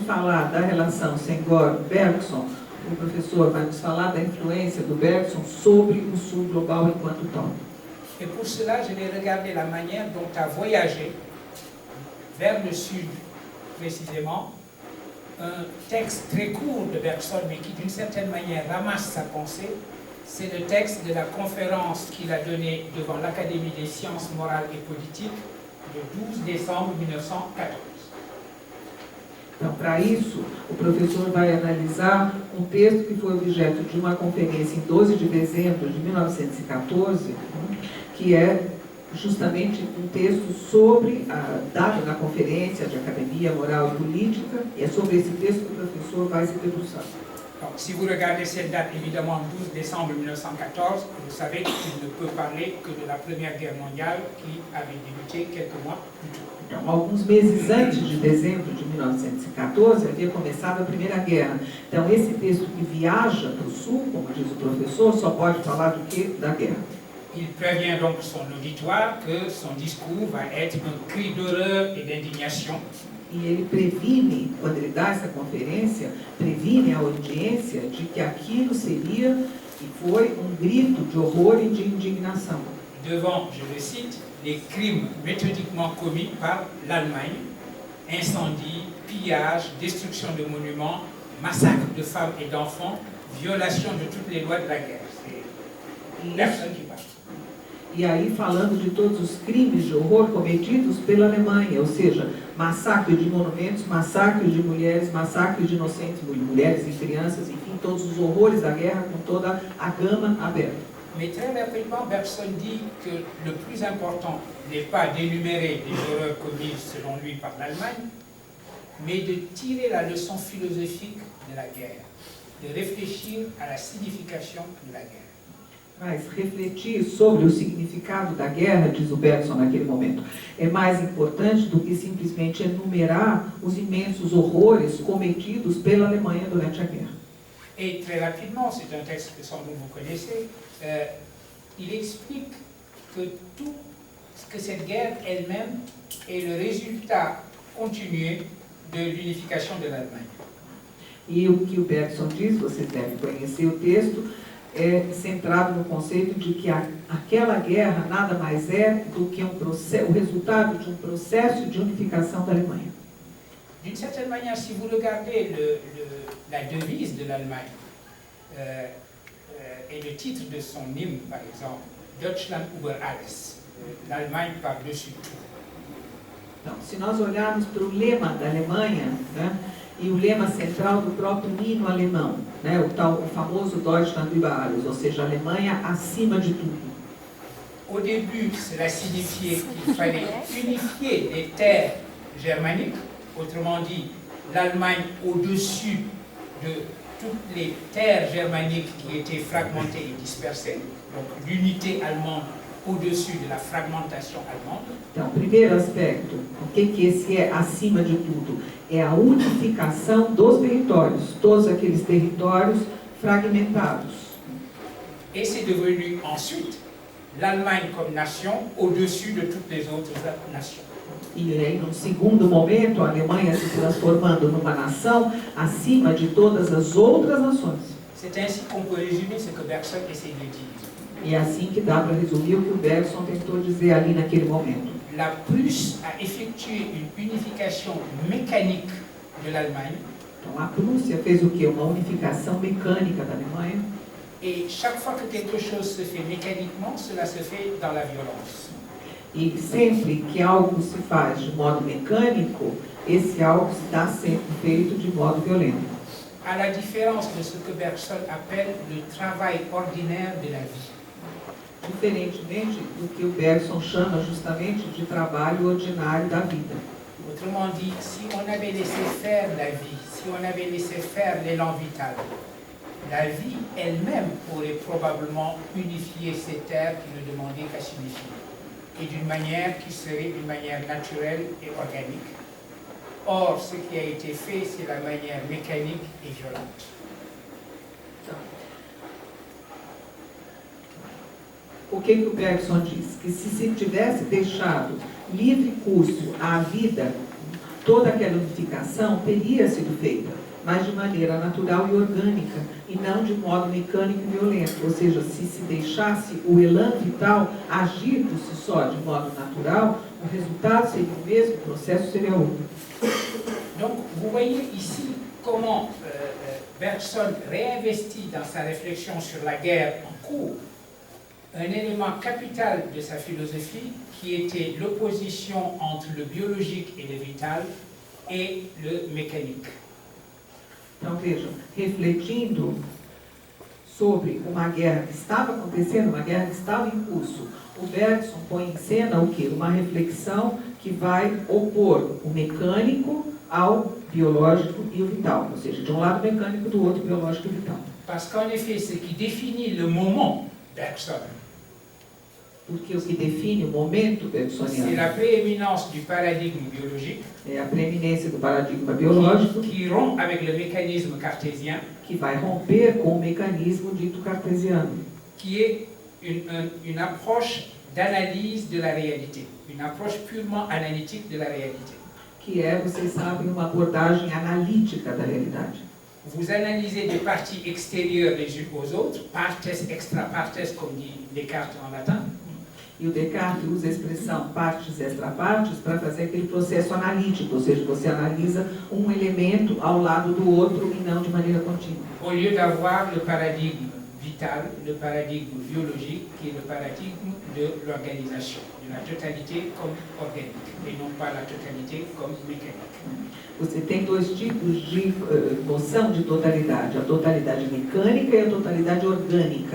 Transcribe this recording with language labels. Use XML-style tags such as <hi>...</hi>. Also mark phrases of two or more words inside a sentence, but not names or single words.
<pt>falar da relação Senghor-Bergson, o professor vai nos falar da influência do Bergson sobre o Sul global enquanto tal.</pt> <fr>Et pour cela, je vais regarder la manière dont a voyagé vers le sud, précisément, un texte très court de Bergson, mais qui d'une certaine manière ramasse sa pensée. C'est le texte de la conférence qu'il a donnée devant l'Académie des sciences morales et politiques le 12 décembre 1914.</fr> <pt>Então, para isso, o professor vai analisar um texto que foi objeto de uma conferência em 12 de dezembro de 1914, que é justamente um texto sobre, dado na conferência de Academia Moral e Política, e é sobre esse texto que o professor vai se debruçar.</pt> <fr>Donc, si vous regardez cette date, évidemment, 12 décembre 1914, vous savez qu'il ne peut parler que de la Première Guerre mondiale qui avait débuté quelques mois plus tôt.</fr> <pt>Então, alguns meses antes de dezembro de 1914, havia começado a Primeira Guerra. Então, esse texto que viaja para o Sul, como diz o professor, só pode falar do que? Da guerra.</pt> <fr>Il prévient donc son auditoire que son discours va être un cri d'horreur et d'indignation.</fr> <pt>E ele previne, quando ele dá essa conferência, previne a audiência de que aquilo seria e foi um grito de horror e de indignação.</pt> <fr>Devant, je le cite, les crimes méthodiquement commis par l'Allemagne, incendie, pillage, destruction de monuments, massacre de femmes et d'enfants, violation de toutes les lois de la guerre. C'est personne qui parle.</fr> <pt>E aí falando de todos os crimes de horror cometidos pela Alemanha, ou seja, massacre de monumentos, massacre de mulheres, massacre de inocentes mulheres e crianças, enfim, todos os horrores da guerra com toda a gama aberta.</pt> <fr>Mais très rapidement, Bergson dit que le plus important n'est pas d'énumérer les horreurs commises selon lui par l'Allemagne, mais de tirer la leçon philosophique de la guerre, de réfléchir à la signification de la guerre.</fr> <pt>Mas refletir sobre o significado da guerra, diz o Bergson naquele momento, é mais importante do que simplesmente enumerar os imensos horrores cometidos pela Alemanha durante a guerra.</pt> <fr>Et très rapidement, c'est un texte que sans doute vous connaissez, il explique que cette guerre elle-même est le résultat continué de l'unification de l'Allemagne.</fr> <pt>E o que o Bergson diz, vocês devem conhecer o texto, é centrado no conceito de que aquela guerra nada mais é do que o resultado de um processo de unificação da Alemanha.</pt> <fr>D'une certaine manière, si vous regardez la devise de l'Allemagne et le titre de son hymne, par exemple,</fr> <de>Deutschland über alles,</de> <fr>l'Allemagne par-dessus tout.</fr> <pt>Então, se nós olharmos para o lema da Alemanha, né, e o lema central do próprio hino alemão, né, o famoso</pt> <de>Deutschland über alles,</de> <pt>ou seja, a Alemanha acima de tudo.</pt> <fr>Au début, cela signifiait qu'il fallait unifier les terres germaniques, autrement dit, l'Allemagne au-dessus de toutes les terres germaniques qui étaient fragmentées et dispersées, donc l'unité allemande au-dessus de la fragmentation allemande.</fr> <pt>Então, primeiro aspecto, o que esse é acima de tudo? É a unificação dos territórios, todos aqueles territórios fragmentados.</pt> <fr>Et c'est devenu ensuite l'Allemagne comme nation au-dessus de toutes les autres nations.</fr> <pt>E aí, num segundo momento, a Alemanha se transformando numa nação acima de todas as outras nações.</pt> <fr>C'est ainsi qu'on peut résumer ce que Bergson essaie de dire.</fr> <pt>E é assim que dá para resumir o que o Bergson tentou dizer ali naquele momento.</pt> <fr>La Prusse a effectué une unification mécanique de l'Allemagne.</fr> <pt>Então, a Prússia fez o quê? Uma unificação mecânica da Alemanha.</pt> <fr>Et chaque fois que quelque chose se fait mécaniquement, cela se fait dans la violence.</fr> <pt>E sempre que algo se faz de modo mecânico, esse algo está sendo feito de modo violento.</pt> <fr>À la différence de ce que Bergson appelle le travail ordinaire de la vie.</fr> <pt>Diferentemente do que o Bergson chama justamente de trabalho ordinário da vida.</pt> <fr>Autrement dit, si on avait laissé faire la vie, si on avait laissé faire l'élan vital, la vie elle-même aurait probablement unifié ces terres qui ne demandaient qu'à s'unifier, et d'une manière qui serait une manière naturelle et organique. Or, ce qui a été fait, c'est la manière mécanique et violente.</fr> <pt>O que o Bergson diz? Que se tivesse deixado livre curso à vida, toda aquela unificação teria sido feita, mas de maneira natural e orgânica, e não de modo mecânico e violento. Ou seja, se deixasse o</pt> <fr>elan vital</fr> <pt>agir por si só de modo natural, o resultado seria o mesmo, o processo seria outro.</pt> <fr>Donc, vous voyez ici comment Bergson réinvestit dans sa réflexion sur la guerre en cours un élément capital de sa philosophie qui était l'opposition entre le biologique et le vital et le mécanique.</fr> <pt>Então vejam, refletindo sobre uma guerra que estava acontecendo, uma guerra que estava em curso, o Bergson põe em cena o quê? Uma reflexão que vai opor o mecânico ao biológico e o vital, ou seja, de um lado mecânico, do outro biológico e vital.</pt> <fr>Parce qu'en effet, ce qui définit le moment Bergson,</fr> <pt>Porque o que define o momento</pt> <fr>c'est</fr> <pt>bergsoniano</pt> <fr>la prééminence du paradigme biologique</fr> <pt>é a preeminência do paradigma biológico,</pt> <fr>qui rompt avec le mécanisme cartésien,</fr> <pt>que vai romper com o mecanismo dito cartesiano,</pt> <fr>qui est une approche d'analyse de la réalité, une approche purement analytique de la réalité.</fr> <pt>que é, vocês sabem, uma abordagem analítica da realidade.</pt> <fr>Vous analysez des parties extérieures les unes aux autres,</fr> <la>partes, extra partes,</la> <fr>comme dit Descartes en latin.</fr> <pt>E o Descartes usa a expressão</pt> <la>partes extra partes</la> <pt>para fazer aquele processo analítico, ou seja, você analisa um elemento ao lado do outro e não de maneira contínua.</pt> <fr>Au lieu d'avoir le paradigme vital, le paradigme biologique, qui est le paradigme de l'organisation, de la totalité comme organique, et non pas la totalité comme mécanique.</fr> <pt>Você tem dois tipos de noção de totalidade, a totalidade mecânica e a totalidade orgânica.</pt>